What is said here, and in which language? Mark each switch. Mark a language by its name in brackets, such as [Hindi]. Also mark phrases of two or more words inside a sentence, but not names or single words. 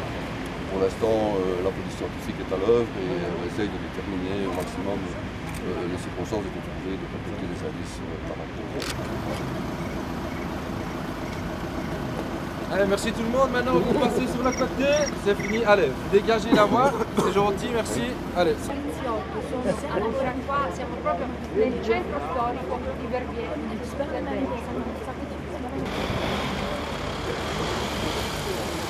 [French] Pour l'instant, la police scientifique est à l'œuvre et on essaye de déterminer au maximum les circonstances et de trouver, de compléter les indices par rapport. Allez, merci tout le monde. Maintenant, vous passez sur la côté. C'est fini. Allez, dégagez la voie. C'est gentil, merci. Allez. [Italian] Siamo proprio nel centro storico di Verviers.